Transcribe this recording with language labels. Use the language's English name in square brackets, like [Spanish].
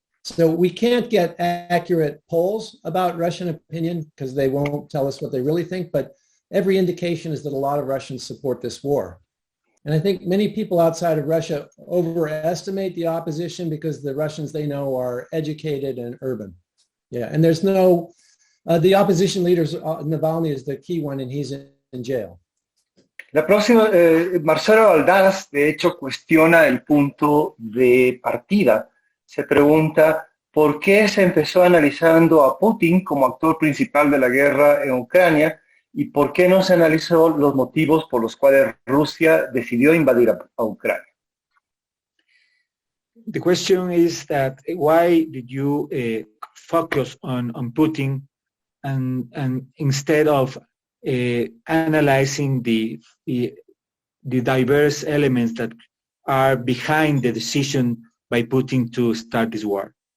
[English] So we can't get accurate polls about Russian opinion because they won't tell us what they really think, but every indication is that a lot of Russians support this war. And I think many people outside of Russia overestimate the opposition because the Russians they know are educated and urban. Yeah, and there's no, the opposition leaders, Navalny is the key one, and he's in jail. [Spanish] La próxima, Marcelo Aldaz, de hecho, cuestiona el punto de partida. se pregunta por qué se empezó analizando a Putin como actor principal de la guerra en Ucrania y por qué no se analizó los motivos por los cuales Rusia decidió invadir a Ucrania. [English] The question is that why did you focus on Putin and instead of analyzing the diverse elements that are behind the decision by Putin to start this war?